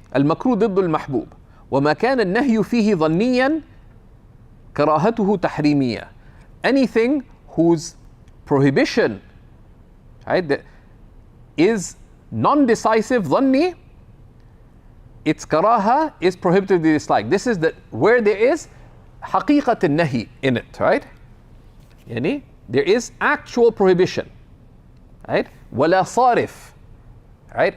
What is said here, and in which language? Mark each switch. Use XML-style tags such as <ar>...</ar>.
<ar>المكروه ضد المحبوب وما كان النهي فيه ظنيا كراهته تحريمية.</ar> <en>Anything whose prohibition, right, is non-decisive, ظني, its karaha is prohibitively disliked. This is where there is</en> <ar>حقيقة النهي</ar> <en>in it, right? يعني there is actual prohibition, right?</en> <ar>ولا صارف, right?</ar>